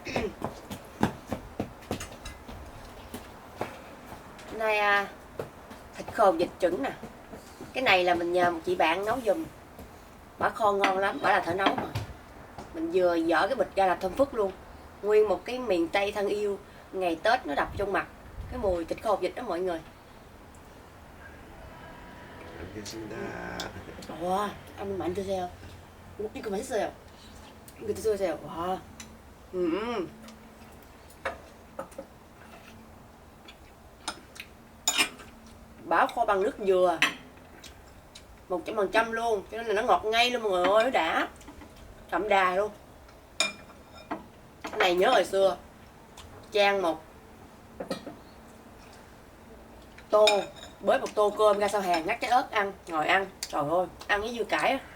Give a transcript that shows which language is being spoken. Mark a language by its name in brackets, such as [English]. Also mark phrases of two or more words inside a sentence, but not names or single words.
[Vietnamese] Hôm nay thịt khô vịt trứng nè. Cái này là mình nhờ một chị bạn nấu giùm. Bả kho ngon lắm, bả là thợ nấu mà. Mình vừa dỡ cái bịch ra là thơm phức luôn. Nguyên một cái miền Tây thân yêu. Ngày Tết nó đập trong mặt cái mùi thịt khô vịt đó mọi người. [Korean] 와, 한번 만드세요. 이거 맛있어요. 이거 드셔보세요. 와, [Vietnamese] Bả kho bằng nước dừa 100% luôn, cho nên là nó ngọt ngay luôn mọi người ơi, nó đã đậm đà luôn. Cái này nhớ hồi xưa chan một tô, bới một tô cơm ra sau hàng ngắt trái ớt ăn, ngồi ăn, trời ơi, ăn với dưa cải á.